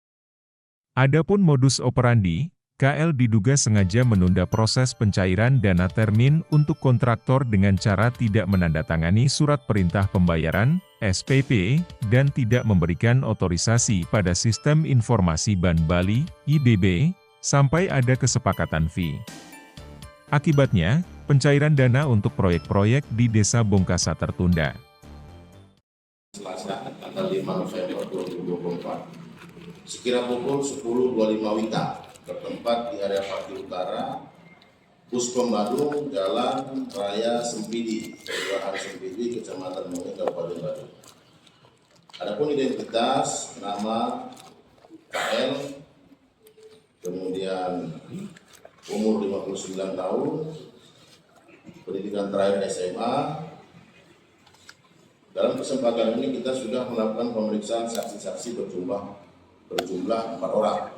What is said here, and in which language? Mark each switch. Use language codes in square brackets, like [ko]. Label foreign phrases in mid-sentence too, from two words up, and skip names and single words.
[id] Adapun modus operandi, KL diduga sengaja menunda proses pencairan dana termin untuk kontraktor dengan cara tidak menandatangani surat perintah pembayaran, SPP, dan tidak memberikan otorisasi pada Sistem Informasi Ban Bali, IBB, sampai ada kesepakatan fee. Akibatnya, pencairan dana untuk proyek-proyek di Desa Bongkasa tertunda. Selasa, tanggal 5 November 2024, sekira pukul 10.25 WITA, bertempat di area parkir utara, Puspem Badung, Jalan Raya Sempidi, Kelurahan Sempidi, Kecamatan Mungi, Kabupaten Badung. Adapun identitas, nama KL, kemudian umur 59 tahun, pendidikan terakhir SMA. Dalam kesempatan ini kita sudah melakukan pemeriksaan saksi-saksi berjumlah 4 orang.